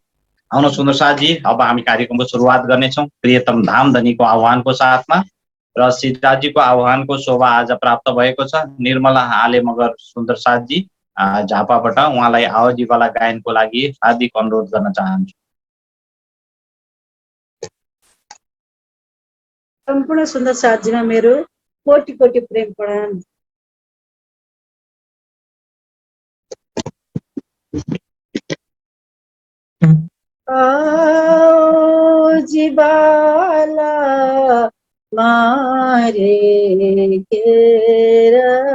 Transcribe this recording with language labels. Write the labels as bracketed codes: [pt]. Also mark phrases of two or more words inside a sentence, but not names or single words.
[ne] आउनु सुन्दर साथजी, अब हामी कार्यक्रमको सुरुवात गर्नेछौँ प्रियतम धाम धनीको आह्वानको साथमा र सीताजीको आह्वानको शोभा आज प्राप्त भएको छ। निर्मला आले मगर सुन्दर साथजी झापाबाट उहाँलाई आवाजीवाला गायनको लागि हार्दिक अनुरोध गर्न चाहन्छु। सम्पूर्ण सुन्दर साथजीमा मेरो कोटि कोटि प्रेम प्रणाम। [gu] आओ जीवाला मारे घेरा,